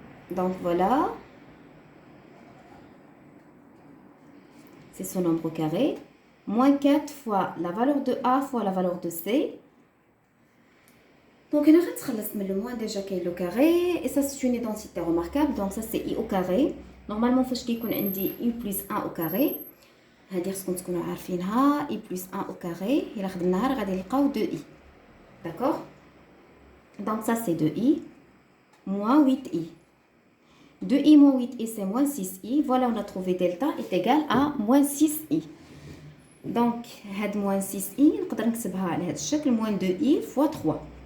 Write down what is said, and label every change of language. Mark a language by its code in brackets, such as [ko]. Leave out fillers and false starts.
[fr] donc voilà, c'est ce nombre carré. moins 4 fois la valeur de a fois la valeur de c. donc [ar] هنا غنتخلص من [fr] le moins déjà كاين le carré et ça c'est une identité remarquable. donc ça c'est i au carré. [ar] normalement فاش كيكون عندي i plus 1 au carré هذه خصكم تكونوا عارفينها. i plus 1 au carré الا خدمناها راه غادي نلقاو 2i. [fr] d'accord. donc ça c'est 2i moins 8i. 2i moins 8i, c'est moins 6i. Voilà, on a trouvé delta est égal à moins 6i. Donc, had moins 6i, on peut [ar] نكتبها على هذا الشكل [fr] moins 2i fois 3.